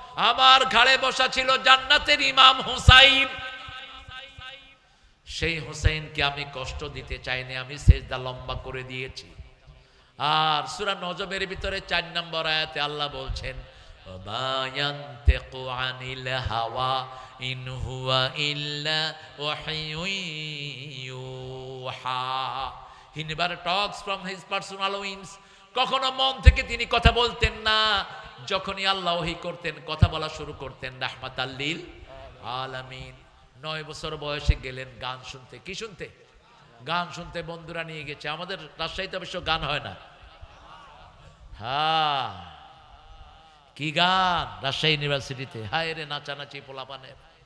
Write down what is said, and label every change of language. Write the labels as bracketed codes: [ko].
[bn] আমার ঘাড়ে বসা ছিল জান্নাতের ইমাম হুসাইন। সেই হুসাইনকে আমি কষ্ট দিতে চাইনি, আমি সেজদা লম্বা করে দিয়েছি। আর সূরা নজমের ভিতরে 4 নম্বর আয়াতে আল্লাহ বলছেন, [ar] ওমা ইয়ানতিকু আনিল হাওয়া ইন হুয়া ইল্লা ওয়াহয়ুন ইউহা। [en] He never talks from his personal wings. [bn] কখনো মন থেকে তিনি কথা বলতেন না। যখনই আল্লাহ ওহী করতেন, কথা বলা শুরু করতেন রাহমাতাল লিল আলামিন। 9 বছর বয়সে গেলেন গান শুনতে। কি শুনতে? গান শুনতে বন্ধুরা নিয়ে গেছে। আমাদের রাজশাহীতে অবশ্য গান হয় না। হ্যাঁ, কি গান রাজশাহী ইউনিভার্সিটিতে, হায় রে নাচানাচি পোলাপানের।